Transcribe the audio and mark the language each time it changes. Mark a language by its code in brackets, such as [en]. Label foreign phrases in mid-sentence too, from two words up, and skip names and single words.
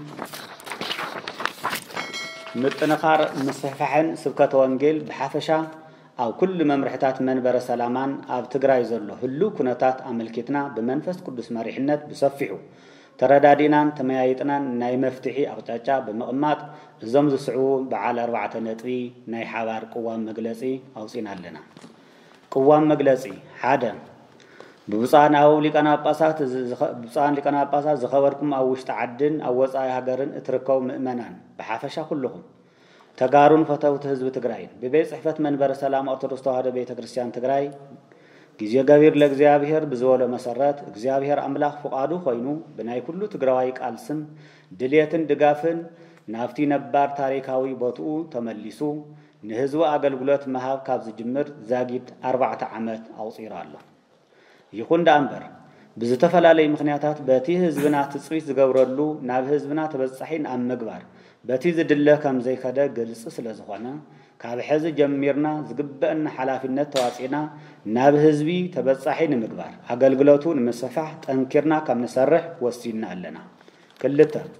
[ti] ምጥንኻር ምስሕፋሕን ስብከተ ወንጌል ብሓፈሻ ኣብ ኩሉ መምርሕታት መንበረ ሰላማን ኣብ ትግራይ ዘሎ ህሉ ኩነታት ኣመልኪትና ብመንፈስ ቅዱስ መሪሕነት ብሰፊሑ ተረዳዲናን ተመያይጥናን ናይ መፍትሒ ኣቅጣጫ ብምቕማጥ እዞም ዝስዕቡ በዓል 4 ነጥቢ ናይ ሓባር ቅዋም መግለጺ ኣውፂና ኣለና። ቅዋም መግለጺ 1 ብብፃን ሊቃነ ጳጳሳት ዝኸበርኩም ኣብ ውሽጢ ዓድን ኣብ ወፃኢ ሃገርን እትርከቡ ምእመናን ብሓፈሻ ኩልኹም ተጋሩን ፈተውቲ ህዝቢ ትግራይ ብቤት ጽሕፈት መንበረ ሰላም ኦርቶዶክስ ተዋህዶ ቤተ ክርስቲያን ትግራይ ጊዜ ገቢር ለእግዚአብሔር ብዝወሎ መሰረት እግዚአብሔር አምላክ ፍቃዱ ኮይኑ ብናይ ኩሉ ትግራዋይ ቃልስም ድልየትን ድጋፍን ናፍቲ ነባር ታሪካዊ ቦትኡ ተመሊሱ ንህዝቡ አገልግሎት መሃብ ካብ ዝጅምር ዛጊድ 4 ዓመት ኣውፂራ ኣሎ። ይኹን ዳእምበር ብዝተፈላለዩ ምኽንያታት በቲ ህዝብና ትጽቢት ዝገብረሉ ናብ ህዝብና ተበጻሒን ኣብ ምግባር በቲ ዝድለ ከም ዘይከደ ግልጽ ስለ ዝኾነ ካብ ሕዚ ጀሚርና ዝግበአና ሓላፊነት ተዋፂና ናብ ህዝቢ ተበጻሒ ንምግባር አገልግሎቱ ንምስፋሕ ጠንኪርና ከም ንሰርሕ ወሲና ኣለና። 2